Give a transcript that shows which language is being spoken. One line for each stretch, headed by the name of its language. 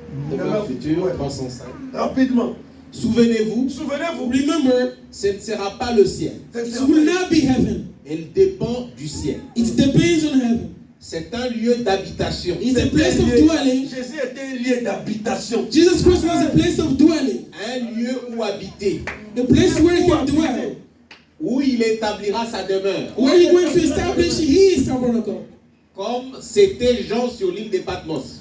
French: Demeure future, Ouais. 305. Rapidement. Souvenez-vous, Souvenez-vous.
English: Remember,
French: ce ne sera pas le ciel.
English: it will not be heaven.
French: Elle dépend du ciel.
English: It depends on heaven.
French: C'est un lieu d'habitation.
English: It's a place of dwelling.
French: Jésus était un lieu d'habitation.
English: Jesus Christ was a place of dwelling.
French: Un lieu où habiter.
English: The place where he can dwell.
French: Où il établira sa demeure.
English: Where he going to establish his tabernacle.
French: Comme c'était Jean sur l'île de Patmos.